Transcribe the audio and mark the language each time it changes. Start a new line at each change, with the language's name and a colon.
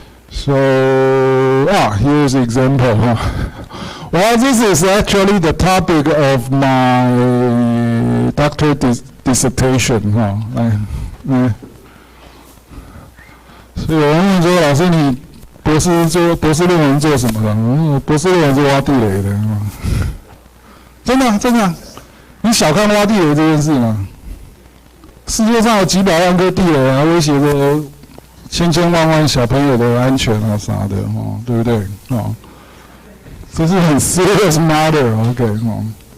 English: So here's the example. Well, this is actually the topic of my doctorate dissertation.
Chinese: 所以有人问说，老师你博士论文做什么的？博士论文是挖地雷的。真的，你小看挖地雷这件事吗？世界上有几百万颗地雷啊，威胁着千万小朋友的安全啊啥的对不对这是很
English: serious matter
Chinese: OK